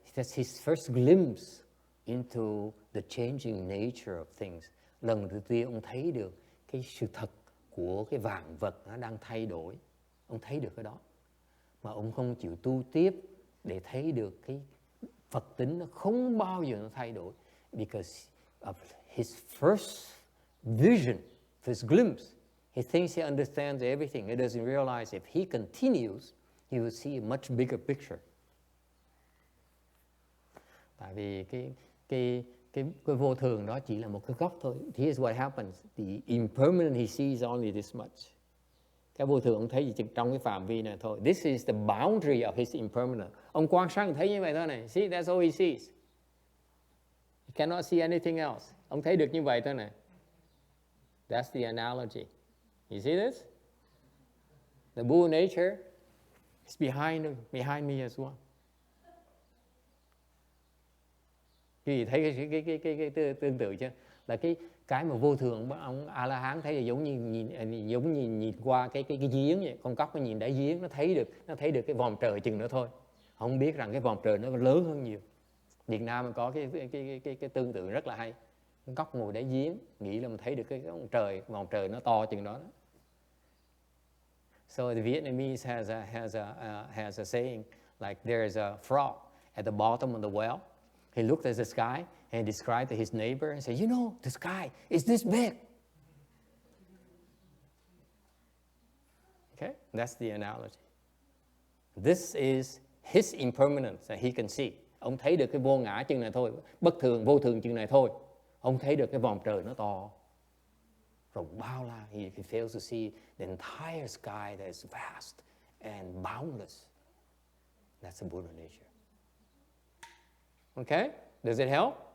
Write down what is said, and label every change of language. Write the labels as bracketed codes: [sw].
[en] That's his first glimpse into the changing nature of things. [vi] Lần đầu tiên ông thấy được cái sự thật của cái vạn vật nó đang thay đổi. Ông thấy được cái đó. Mà ông không chịu tu tiếp để thấy được cái Phật tính nó không bao giờ nó thay đổi. [en] Because of his first vision, first glimpse, he thinks he understands everything. He doesn't realize if he continues, he will see a much bigger picture. [vi] Tại vì cái vô thường đó chỉ là một cái góc thôi. [en] Here's what happens. The impermanent he sees only this much. [vi] Cái vô thường ông thấy chỉ trong cái phạm vi này thôi. [en] This is the boundary of his impermanent. [vi] Ông quan sát thấy như vậy thôi này. [en] See, that's all he sees. He cannot see anything else. [vi] Ông thấy được như vậy thôi này. [en] That's the analogy. You see this? The Buddha nature is behind me as well. [vi] Quý vị thấy cái tương tự chưa? Là cái mà vô thường ông A La Hán thấy là giống như nhìn qua cái giếng vậy. Con cóc nó nhìn đáy giếng, nó thấy được cái vòm trời chừng nữa thôi. Không biết rằng cái vòm trời nó lớn hơn nhiều. Việt Nam có cái tương tự rất là hay. Con cóc ngồi đáy giếng, nghĩ là mình thấy được cái vòm trời nó to chừng đó. [en] So the Vietnamese has a saying like there's a frog at the bottom of the well. He looked at the sky and described to his neighbor and said, you know, the sky is this big. Okay, that's the analogy. This is his impermanence that he can see. [vi] Ông thấy được cái vô ngã chừng này thôi, bất thường, vô thường chừng này thôi. Ông thấy được cái vòm trời nó to, rộng bao la. [en] He fails to see the entire sky that is vast and boundless. That's the Buddha nature. Okay, does it help?